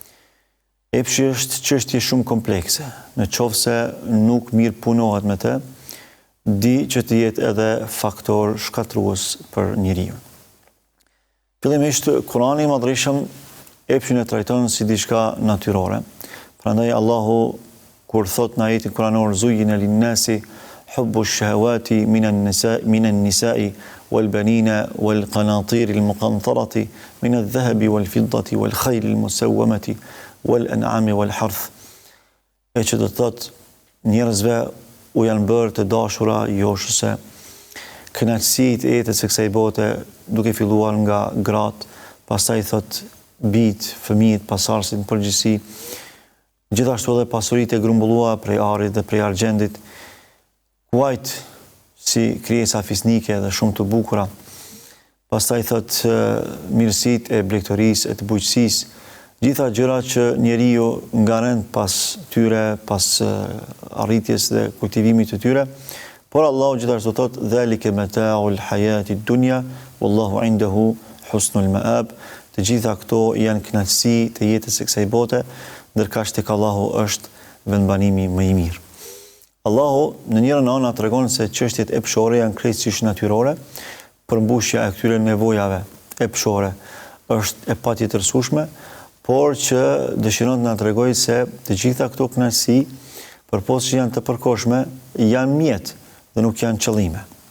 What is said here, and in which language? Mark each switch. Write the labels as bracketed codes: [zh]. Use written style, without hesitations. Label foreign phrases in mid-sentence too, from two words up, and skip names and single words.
[sq] Epshi është çështje shumë komplekse, në qoftë se nuk mirë punohet me të, di që të jetë edhe faktor shkatrues për njeriu. Fillimisht, Kurani i Madhërisht epshin e trajton si diçka natyrore. Prandaj Allahu kur thot në ajetin kuranor [ar] زين للناس حب الشهوات من النساء والبنين والقناطير المقنطرة من الذهب والفضة والخيل المسومة والأنعام والحرث. [sq] E që do të thot njerëzve u janë bërë të dashura joshëse kënaqësitë e jetës së kësaj bote, duke filluar nga gratë, pastaj thot bitë, fëmijët, pasardhësit në përgjithësi, gjithashtu edhe pasuritë e grumbulluara prej arit dhe prej argjendit, kuajt si krijesa fisnike dhe shumë të bukura. Pastaj thot mirësitë e blegtorisë, e të bujqësisë, gjitha gjëra që njeriu ngaren pas tyre, pas arritjes dhe kultivimit të tyre, por Allahu gjithashtu thot [ar] ذلك متاع الحياة الدنيا والله عنده حسن المآب. [sq] Të gjitha këto janë kënaqësi të jetës së kësaj bote, ndërkaq tek Allahu është vendbanimi më i mirë. Allahu në njërin anë tregon se çështjet epshore janë krejtësisht natyrore, përmbushja e këtyre nevojave epshore është e patjetërsueshme, por që dëshiron të na tregojë se të gjitha këto kënaqësi, përpos që janë të përkohshme, janë mjet dhe nuk janë qëllime.